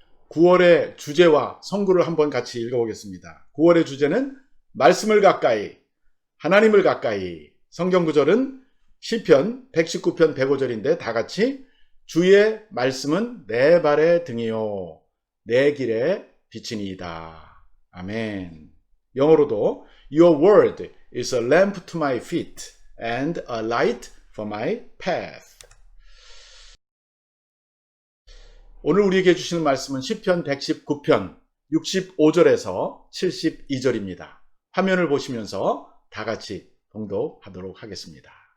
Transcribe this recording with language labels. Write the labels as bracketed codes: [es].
[ko] 9월의 주제와 성구를 한번 같이 읽어보겠습니다. 9월의 주제는 말씀을 가까이, 하나님을 가까이. 성경 구절은 시편 119편 105절인데 다 같이 주의 말씀은 내 발의 등이요 내 길의 빛이니이다. 아멘. 영어로도 [en] Your word is a lamp to my feet and a light for my path. [ko] 오늘 우리에게 주시는 말씀은 시편 119편 65절에서 72절입니다. 화면을 보시면서 다 같이 봉독하도록 하겠습니다.